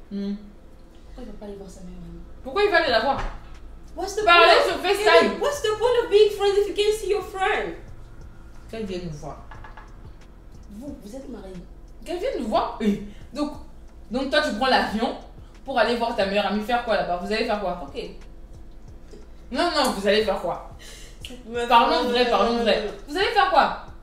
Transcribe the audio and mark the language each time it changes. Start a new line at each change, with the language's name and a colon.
French: Pourquoi il va pas aller voir sa meilleure amie? Pourquoi il va aller la voir?
English: What's the
French: Parler
English: point
French: sur FaceTime.
English: What's the point of being friends if you can't see your friend?
French: Qu'elle vienne nous voir. Vous êtes mariés. Qu'elle vienne nous voir. Donc toi tu prends l'avion pour aller voir ta meilleure amie faire quoi là-bas? Vous allez faire quoi? Ok. Non, vous allez faire quoi? Parlons vrai. Vous allez faire quoi?